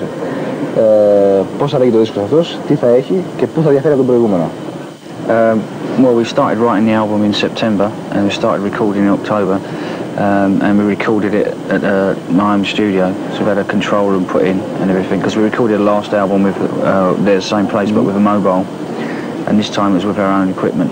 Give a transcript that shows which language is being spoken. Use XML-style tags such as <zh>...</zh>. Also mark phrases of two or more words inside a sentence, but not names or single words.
<el>Πώς θα λέγεται ο δίσκος αυτός, τι θα έχει και πού θα διαφέρει από τον προηγούμενο.</el> <en>Well, we started writing the album in September and we started recording in October, and we recorded it at my home studio, so we had a control room put in and everything, because we recorded the last album with the same place but with a mobile, and this time it was with our own equipment.</en>